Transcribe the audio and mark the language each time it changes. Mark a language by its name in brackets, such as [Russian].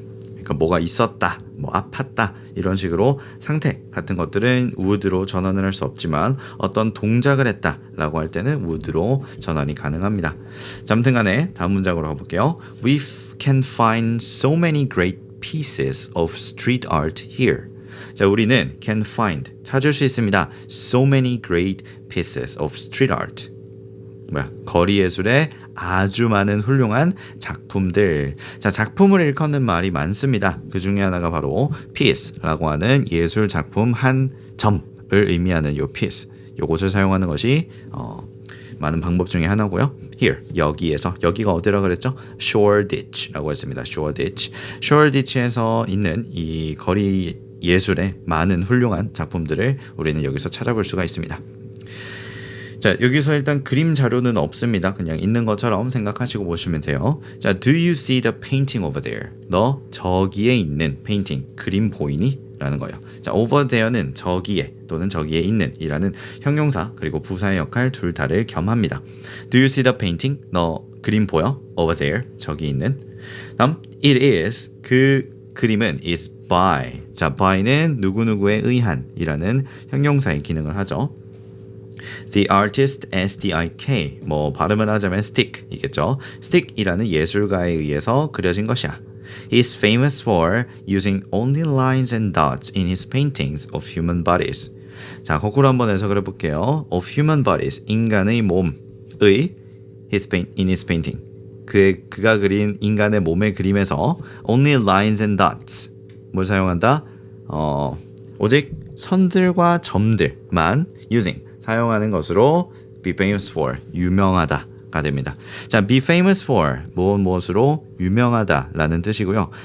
[Korean] 그러니까 뭐가 있었다, 뭐 아팠다 이런 식으로 상태 같은 것들은 would로 전환을 할 수 없지만 어떤 동작을 했다라고 할 때는 would로 전환이 가능합니다. 자, 아무튼간에 다음 문장으로 가볼게요. [English] We can find so many great pieces of street art here. [Korean] 자, 우리는 can find 찾을 수 있습니다. [English] So many great pieces of street art. [Korean] 거리 예술의 아주 많은 훌륭한 작품들. 자, 작품을 일컫는 말이 많습니다. 그 중에 하나가 바로 piece라고 하는 예술 작품 한 점을 의미하는 요 piece. 요것을 사용하는 것이 많은 방법 중에 하나고요. Here, 여기에서, 여기가 어디라 그랬죠? Shoreditch라고 했습니다. Shoreditch. Shoreditch에서 있는 이 거리 예술의 많은 훌륭한 작품들을 우리는 여기서 찾아볼 수가 있습니다. 자, 여기서 일단 그림 자료는 없습니다. 그냥 있는 것처럼 생각하시고 보시면 돼요. 자, [English] do you see the painting over there? [Korean] 너 저기에 있는 painting, 그림 보이니? 라는 거예요. 자, over there는 저기에 또는 저기에 있는 이라는 형용사 그리고 부사의 역할 둘 다를 겸합니다. [English] Do you see the painting? [Korean] 너 그림 보여? [English] over there, [Korean] 저기 있는. 다음, [English] it is, [Korean] 그 그림은 [English] is by. [Korean] 자, by는 누구누구에 의한 이라는 형용사의 기능을 하죠. [English] The artist [Korean] S-T-I-K 뭐 발음을 하자면 stick이겠죠. stick이라는 예술가에 의해서 그려진 것이야. [English] He is famous for using only lines and dots in his paintings of human bodies. [Korean] 자, 거꾸로 한번 해석을 해볼게요. [English] Of human bodies, [Korean] 인간의 몸의 [English] in his painting. [Korean] 그가 그린 인간의 몸의 그림에서 [English] only lines and dots [Korean] 뭘 사용한다? 오직 선들과 점들만 using 사용하는 것으로 be famous for 유명하다가 됩니다. 자, be famous for 무엇으로 유명하다라는 뜻이고요.